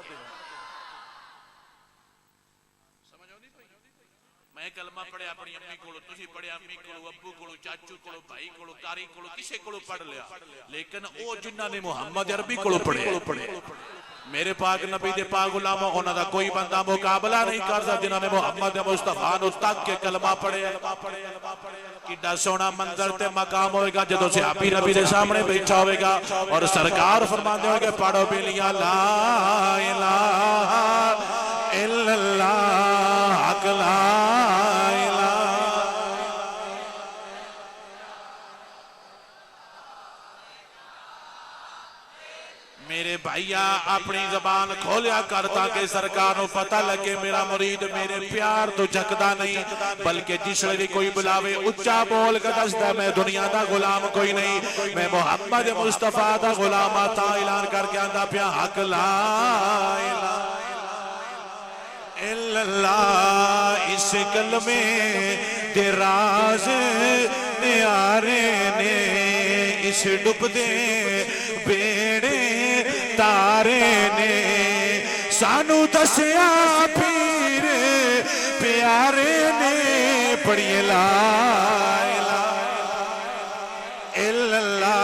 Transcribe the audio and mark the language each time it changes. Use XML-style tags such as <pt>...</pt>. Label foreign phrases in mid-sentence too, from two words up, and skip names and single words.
<pa>میں کلمہ پڑھیا اپنی امی کولوں، تسی پڑھیا امی کولوں، ابو کولوں، چاچو کولوں، بھائی کولوں، قاری کولوں، کسے کولوں پڑھ لیا، لیکن وہ جنہاں نے محمد عربی کولوں پڑھے، میرے پاک نبی دے پاک غلاماں انہاں دا کوئی بندہ مقابلہ نہیں کر سکدا جنہاں نے محمد مصطفیٰ نوں تک کے کلمہ پڑھیا. کڈا سوہنا منظر تے مقام ہوئے گا جدوں صحابی نبی دے سامنے بیٹھا ہوئے گا اور سرکار فرماندے ہون گے پڑھو بیلیاں</pa> <ar>لا إله إلا الله</ar> <pa>हक ला میرے بھائیا اپنی زبان کھولیا کر تاکہ سرکار کو پتا لگے میرا مرید میرے پیار توں جھکدا نہیں، بلکہ جسلے بھی کوئی بلاوے اچا بول کے دسدا میں دنیا کا غلام کوئی نہیں، میں محمد مصطفیٰ کا غلام آتا اعلان کر کے آندا پیا حق</pa> <ar>لا إله إلا الله.</ar> <pa>اس کلمے دے راز نیارے نے اس ڈبدے بیڑے تارے نے سانوں دسیا پیر پیارے نے پڑھیئے</pa> <ar>لا إلا الله.</ar>